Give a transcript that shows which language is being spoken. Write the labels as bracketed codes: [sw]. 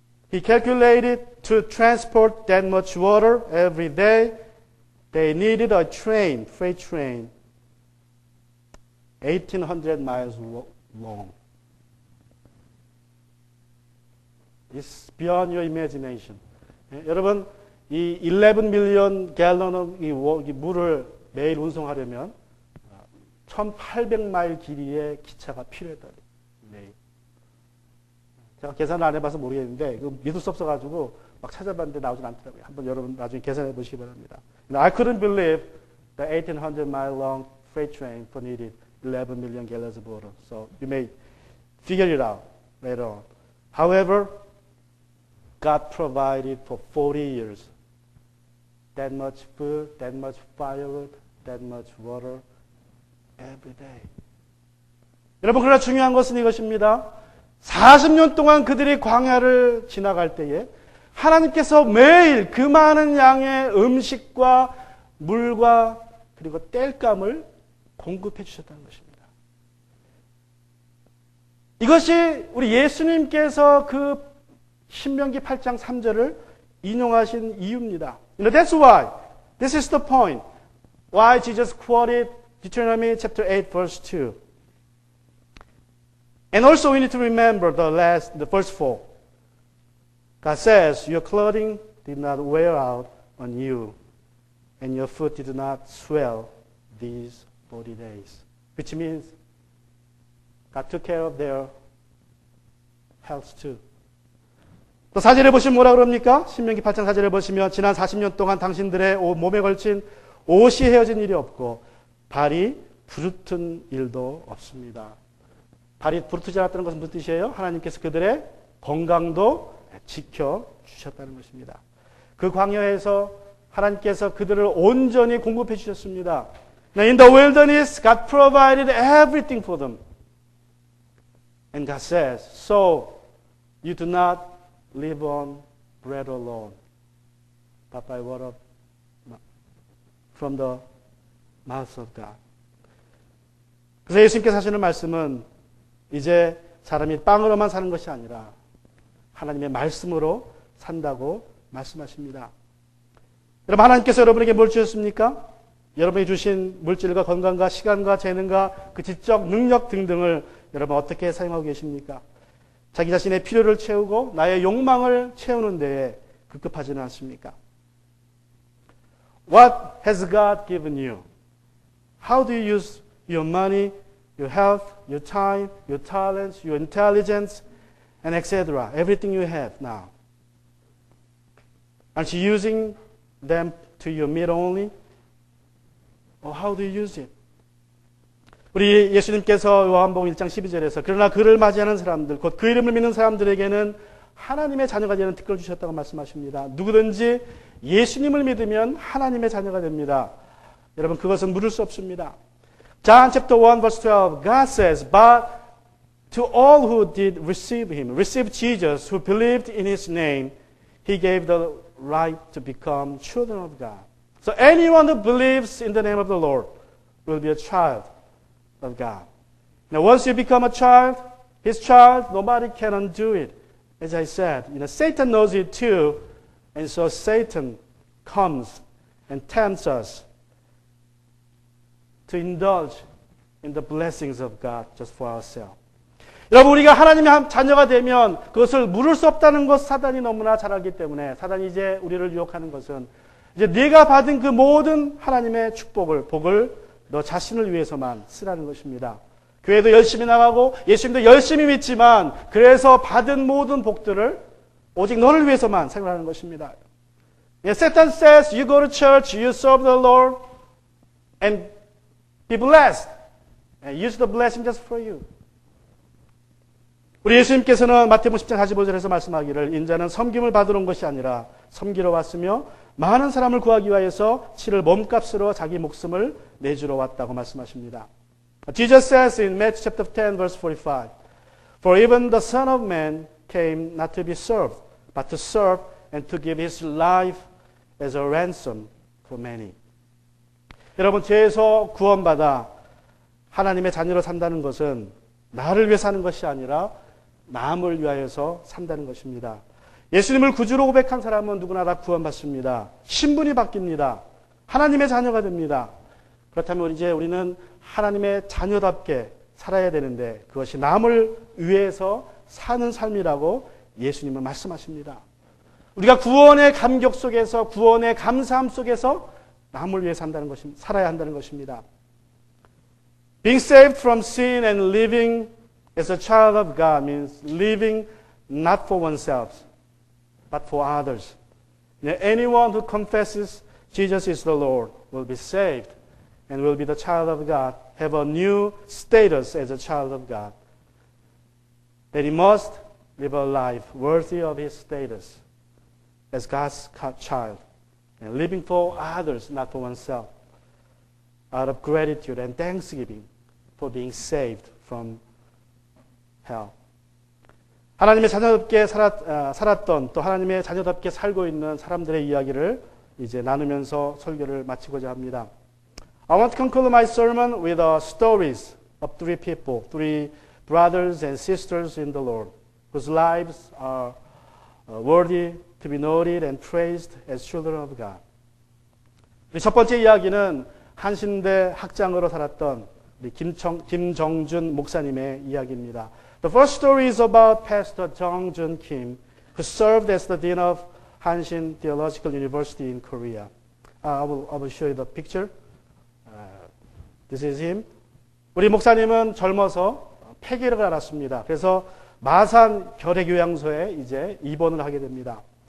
[en] He calculated to transport that much water every day, they needed a train, freight train, 1,800 miles long. It's beyond your imagination. [ko] 여러분, 이 [en] 11 million gallon [ko] 의 물을 매일 운송하려면 1,800마일 길이의 기차가 필요했다. 매일. 제가 계산을 안 해봐서 모르겠는데 믿을 수 없어가지고 막 찾아봤는데 나오진 않더라고요. 한번 여러분 나중에 계산해 보시기 바랍니다. [en] I couldn't believe the 1,800-mile long freight train for needed 11 million gallons of water. So you may figure it out later on. However, God provided for 40 years that much food, that much firewood, that much water every day. [ko] 여러분, 그러나 중요한 것은 이것입니다. 40년 동안 그들이 광야를 지나갈 때에 하나님께서 매일 그 많은 양의 음식과 물과 그리고 땔감을 공급해 주셨다는 것입니다. 이것이 우리 예수님께서 그 신명기 8장 3절을 인용하신 이유입니다. [en] That's why, this is the point, why Jesus quoted Deuteronomy chapter 8 verse 2. And also we need to remember the verse 4. God says, your clothing did not wear out on you, and your foot did not swell these 40 days. Which means God took care of their health too. [ko] 또 4절에 보시면 뭐라 그럽니까? 신명기 8장 4절에 보시면 지난 40년 동안 당신들의 몸에 걸친 옷이 헤어진 일이 없고 발이 부르튼 일도 없습니다. 발이 부르트지 않았다는 것은 무슨 뜻이에요? 하나님께서 그들의 건강도 지켜주셨다는 것입니다. 그 광야에서 하나님께서 그들을 온전히 공급해 주셨습니다. [en] In the wilderness, God provided everything for them. And God says, so you do not live on bread alone, but by word of from the mouth of God. [ko] 그래서 예수님께서 하시는 말씀은 이제 사람이 빵으로만 사는 것이 아니라 하나님의 말씀으로 산다고 말씀하십니다. 여러분, 하나님께서 여러분에게 뭘 주셨습니까? 여러분이 주신 물질과 건강과 시간과 재능과 그 지적 능력 등등을 여러분 어떻게 사용하고 계십니까? 자기 자신의 필요를 채우고 나의 욕망을 채우는 데에 급급하지는 않습니까? [en] What has God given you? How do you use your money, your health, your time, your talents, your intelligence, and etc. Everything you have now. Aren't you using them to your meat only? Or how do you use it? [ko] 우리 예수님께서 요한복음 1장 12절에서 그러나 그를 맞이하는 사람들, 곧 그 이름을 믿는 사람들에게는 하나님의 자녀가 되는 특권을 주셨다고 말씀하십니다. 누구든지 예수님을 믿으면 하나님의 자녀가 됩니다. 여러분 그것은 물을 수 없습니다. [en] John chapter 1 verse 12 God says, But to all who did receive him, receive Jesus, who believed in his name, he gave the right to become children of God. So anyone who believes in the name of the Lord will be a child of God. Now once you become a child, his child, nobody can undo it. As I said, Satan knows it too, and so Satan comes and tempts us to indulge in the blessings of God just for ourselves. [ko] 여러분 우리가 하나님의 자녀가 되면 그것을 물을 수 없다는 것 사단이 너무나 잘 알기 때문에 사단이 이제 우리를 유혹하는 것은 이제 네가 받은 그 모든 하나님의 축복을 복을 너 자신을 위해서만 쓰라는 것입니다. 교회도 열심히 나가고 예수님도 열심히 믿지만 그래서 받은 모든 복들을 오직 너를 위해서만 사용하는 것입니다. [en] Satan says you go to church, you serve the Lord and be blessed and use the blessing just for you. [ko] 우리 예수님께서는 마태복음 10장 45절에서 말씀하기를 인자는 섬김을 받으러 온 것이 아니라 섬기러 왔으며 많은 사람을 구하기 위하여서 치를 몸값으로 자기 목숨을 내주러 왔다고 말씀하십니다. [en] Jesus says in Matthew chapter 10 verse 45, For even the Son of Man came not to be served, but to serve and to give his life as a ransom for many. [ko] 여러분 죄에서 구원받아 하나님의 자녀로 산다는 것은 나를 위해 사는 것이 아니라 남을 위하여서 산다는 것입니다. 예수님을 구주로 고백한 사람은 누구나 다 구원받습니다. 신분이 바뀝니다. 하나님의 자녀가 됩니다. 그렇다면 이제 우리는 하나님의 자녀답게 살아야 되는데 그것이 남을 위해서 사는 삶이라고 예수님은 말씀하십니다. 우리가 구원의 감격 속에서 구원의 감사함 속에서 남을 위해 산다는 것입니다. 살아야 한다는 것입니다. [en] Being saved from sin and living as a child of God means living not for oneself, but for others. Anyone who confesses Jesus is the Lord will be saved and will be the child of God, have a new status as a child of God. That he must live a life worthy of his status as God's child, and living for others, not for oneself, out of gratitude and thanksgiving for being saved from hell. [ko] 하나님의 자녀답게 살았던 또 하나님의 자녀답게 살고 있는 사람들의 이야기를 이제 나누면서 설교를 마치고자 합니다. [en] I want to conclude my sermon with stories of three people, three brothers and sisters in the Lord, whose lives are worthy to be noted and praised as children of God. [ko] 우리 첫 번째 이야기는 한신대 학장으로 살았던 우리 김정준 목사님의 이야기입니다. [en] The first story is about Pastor Jung-jun Kim, who served as the dean of Hanshin Theological University in Korea. I will show you the picture. This is him. [ko] 우리 목사님은 젊어서 폐기를 앓았습니다. 그래서 마산 결핵요양소에 이제 입원을 하게 됩니다.